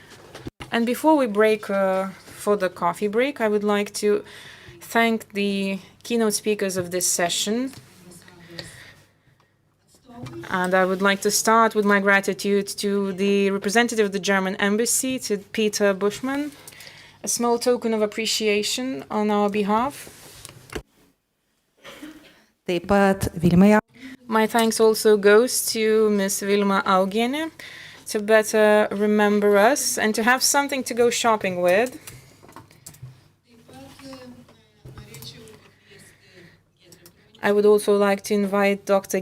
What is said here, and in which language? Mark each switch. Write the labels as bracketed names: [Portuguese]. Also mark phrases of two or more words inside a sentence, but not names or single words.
[English] And before we break for the coffee break, I would like to thank the keynote speakers of this session. And I would like to start with my gratitude to the representative of the German embassy, to Peter Bushman, a small token of appreciation on our behalf. [Lithuanian] Taip pat Vilmai. [English] My thanks also goes to Ms. Vilma Augienė to better remember us and to have something to go shopping with. I would also like to invite Dr.